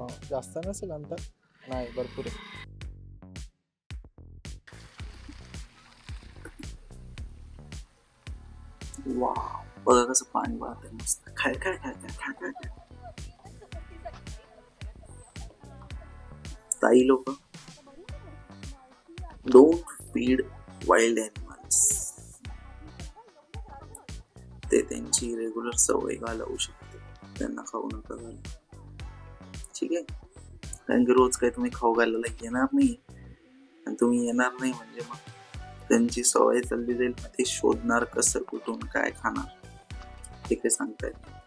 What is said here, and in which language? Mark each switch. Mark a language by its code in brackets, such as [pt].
[mr] जास्त नसेल अंतर, नाही भरपूर आहे. वाव, बघा कसं पाणी वाहतंय मस्त. काय काय काय काय काय काय काय. ताई लोक, [en] Don't feed wild animals. [mr] ते त्यांची रेग्युलर सवय घालवू शकते. त्यांना खाऊ नका घालू, ठीक आहे? कारण की रोज काही तुम्ही खाऊ घालायला येणार नाही, आणि तुम्ही येणार नाही म्हणजे मग त्यांची सवय चालली जाईल. ते शोधणार कसं, कुठून काय खाणार, ते काही सांगता येत नाही.